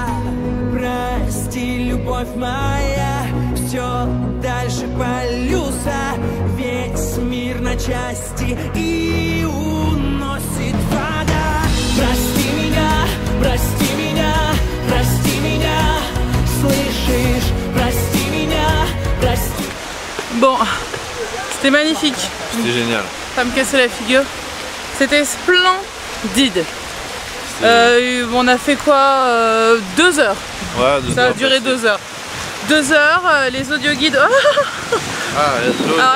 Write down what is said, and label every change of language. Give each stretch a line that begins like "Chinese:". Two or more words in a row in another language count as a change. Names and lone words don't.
Russian: Прости, любовь моя, все дальше полюса, весь мир на части и уносит вода. Прости меня, прости меня, слышишь? Прости меня, прости.
French: Bon, c'était magnifique. C'était génial. Ça me cassait la figure. C'était splendide. On a fait quoi 2 heures. Ouais, 2 Ça heures a duré 2 heures. 2 heures, les audioguides. Alors